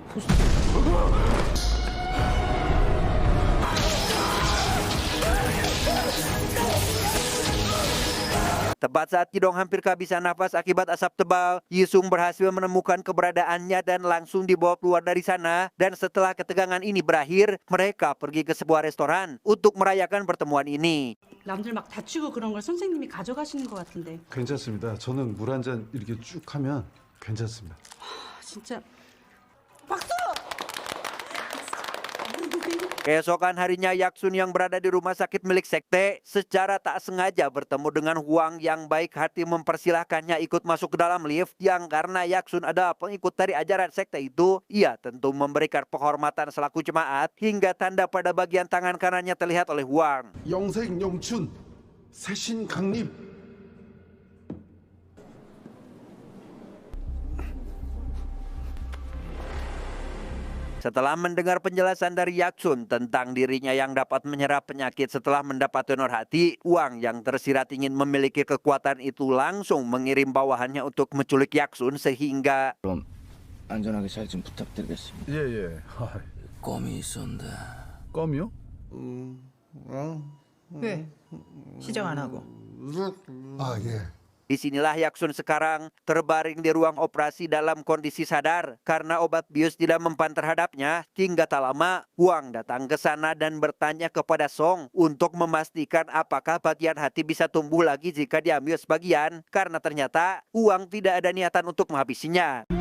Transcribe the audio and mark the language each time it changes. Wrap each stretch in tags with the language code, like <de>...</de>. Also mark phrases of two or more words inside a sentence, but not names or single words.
<id>Tepat saat Kidong hampir kehabisan nafas akibat asap tebal, Jisung berhasil menemukan keberadaannya dan langsung dibawa keluar dari sana. Dan setelah ketegangan ini berakhir, mereka pergi ke sebuah restoran untuk merayakan pertemuan ini.</id> <ko>남들 막 다치고 그런 걸 선생님이 가져가시는 것 같은데. 괜찮습니다. 저는 물 한 잔 이렇게 쭉 하면 괜찮습니다. 진짜 박수!</ko> <id>Keesokan harinya, Yaksun yang berada di rumah sakit milik sekte secara tak sengaja bertemu dengan Hwang yang baik hati mempersilahkannya ikut masuk ke dalam lift. Yang karena Yaksun adalah pengikut dari ajaran sekte itu, ia tentu memberikan penghormatan selaku jemaat hingga tanda pada bagian tangan kanannya terlihat oleh Hwang.</id> <ko>영생 영춘 새신 강림.</ko> <id>Setelah mendengar penjelasan dari Yaksun tentang dirinya yang dapat menyerap penyakit setelah mendapat donor hati, Hwang yang tersirat ingin memiliki kekuatan itu langsung mengirim bawahannya untuk menculik Yaksun sehingga</id> <ko>그럼 안전하게 잘 좀 부탁드리겠습니다. 예예. 껌이 있었는데. 껌이요? 왜? 시정 안 하고? 아 예.</ko> <id>disinilah Yaksun sekarang terbaring di ruang operasi dalam kondisi sadar karena obat bius tidak mempan terhadapnya. Hingga tak lama, Hwang datang ke sana dan bertanya kepada Song untuk memastikan apakah bagian hati bisa tumbuh lagi jika diambil sebagian, karena ternyata Hwang tidak ada niatan untuk menghabisinya.</id>